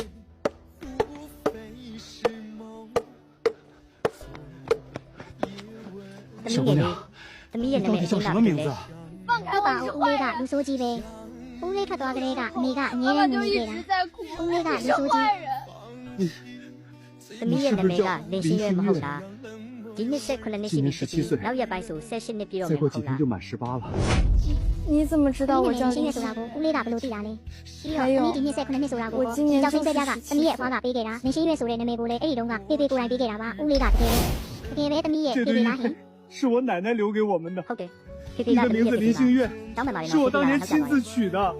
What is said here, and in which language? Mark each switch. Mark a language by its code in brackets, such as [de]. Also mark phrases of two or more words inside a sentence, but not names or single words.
[zh] 小姑娘， [my] သမီးရဲ့နာမည် [zh] 到底叫什么名字？ [my] ဟုတ်ပါဦးဦးလေးကလူဆိုးကြီးပဲဦးလေးထွက်သွားကလေးကအမေကအငြင်းနေနေခဲ့တာဦးလေးကလူဆိုးကြီး သမီးရဲ့နာမည်ကလင်းရှင်းရွယ်မဟုတ်လားဒီနှစ်18နှစ်ရှိပြီဖြစ်ပြီးနောက်ရက်ပိုင်းဆို18နှစ်ပြည့်တော့မယ် [zh] 再过几 [my] ဟုတ်လား [zh] 天就满18了。你怎么知道我叫 [my] 新月ဆိုတာကိုဦးလေးကဘယ်လိုသိတာလဲပြီးတော့သမီးဒီနှစ်18နှစ်ဆိုတာကိုကြောက်စိမ့်ဆွဲပြားကသမီးရဲ့အဖွားကပေးခဲ့တာလင်းရှင်းရွယ်ဆိုတဲ့နာမည်ကိုလည်းအဲ့ဒီတုန်းကဖေဖေကိုယ်တိုင်ပေးခဲ့တာပါဦးလေးကတကယ်ပဲသမီးရဲ့ဖေဖေလားဟင် [zh] 是我奶奶留给我们的。 [my] ဟုတ်တယ်ဖေဖေ [zh] 你 [my] က [zh] 的名字林星月， [my] တောင်းပန်ပါတယ် [zh] 是我当年亲自取的。